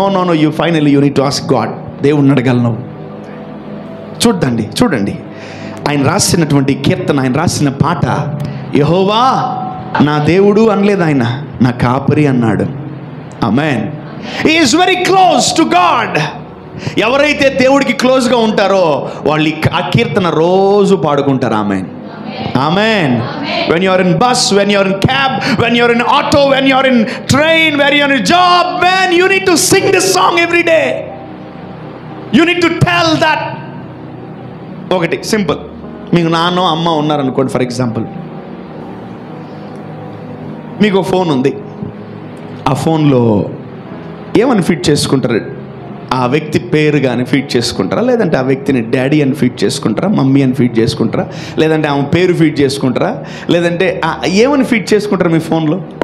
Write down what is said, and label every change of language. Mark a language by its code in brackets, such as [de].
[en] No no no, you finally you need to ask God. [te] దేవుణ్ణి అడగలను. చూడండి ఆయన రాసినటువంటి కీర్తన, ఆయన రాసిన పాట, యెహోవా నా దేవుడు అనలేదు, ఆయన నా కాపరి అన్నాడు. ఆమేన్. [en] He is very close to God. [te] ఎవరైతే దేవుడికి క్లోజ్గా ఉంటారో వాళ్ళు ఆ కీర్తన రోజు పాడుకుంటారు. ఆమేన్, ఆమేన్. [en] When you are in bus, when you are in cab, when you are in auto, when you are in train, when you are in job, man, you need to sing this song every day. You need to tell that. [te] ఒకటి simple, మీకు నాన్న అమ్మ ఉన్నారనుకోండి, [en] for example [te] మీకు phone ఉంది, ఆ ఫోన్లో ఏమని ఫీడ్ చేసుకుంటారు? ఆ వ్యక్తి పేరు కానీ ఫీడ్ చేసుకుంటారా, లేదంటే ఆ వ్యక్తిని డాడీ అని ఫీడ్ చేసుకుంటారా, మమ్మీ అని ఫీడ్ చేసుకుంటారా, లేదంటే ఆమె పేరు ఫీడ్ చేసుకుంటారా, లేదంటే ఏమని ఫీడ్ చేసుకుంటారా మీ ఫోన్లో?